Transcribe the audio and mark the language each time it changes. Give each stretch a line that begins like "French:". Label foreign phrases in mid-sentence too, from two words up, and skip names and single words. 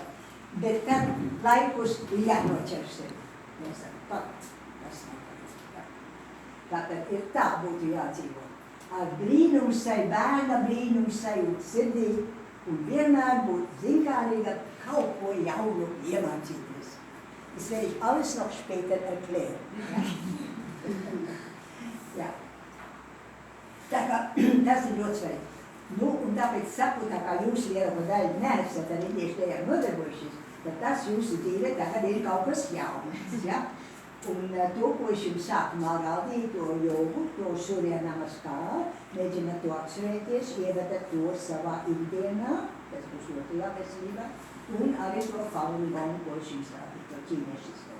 Latvian: Bet tad laikus jānoķer sevi. Mēs saku, tas nav. Tātad ir tā būtu jādzīvo. ar brīnums sai, bērna brīnums sajūt sirdī un vienmēr būt zinkārīga kaut ko jaunu iemācīties.
German: Das werde ich alles noch später erklären. Ja.
Latvian: Tā kā tas ir ļoti svarīgi. Nu, un tāpēc saku, tā kā jūs lielāko daļu neesat ar indiešu tajā nodarbojušies, tad tas jūsu dzīve tagad ir kaut kas jauns, ja? Un to, ko es jums sākumā rādīju, to jogu, to Surya Namaskāru, mēģināt to atcerēties, ievedat to savā ikdienā, tas būs otrajā veselībā, un arī to Falun Gong, ko es jums rādīju, to ķīniešisko.